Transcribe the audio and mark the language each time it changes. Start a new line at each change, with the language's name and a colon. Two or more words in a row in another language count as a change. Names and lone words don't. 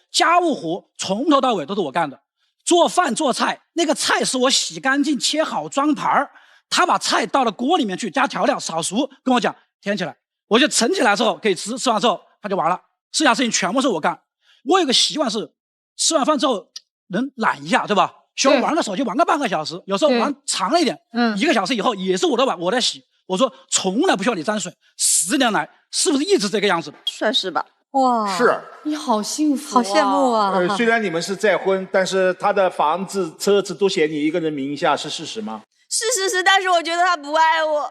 Chinese: 家務活從頭到尾都是我幹的，做飯做菜，那個菜是我洗乾淨、切好裝盤，他把菜倒到鍋裡面去，加調料炒熟，跟我講填起來，我就盛起來之後可以吃，吃完之後他就完了，剩下事情全部是我幹。我有個習慣是，吃完飯之後能懶一下，對吧？喜歡玩個手機，玩個半個小時，有時候玩長了一點，1個小時以後也是我的碗，我在洗。我說從來不需要你沾水，10年來是不是一直這個樣子？算是吧。哇，是。你好幸福，好羨慕啊！雖然你們是再婚，但是他的房子、車子都寫你一個人名下，是事實嗎？是，但是我覺得他不愛我。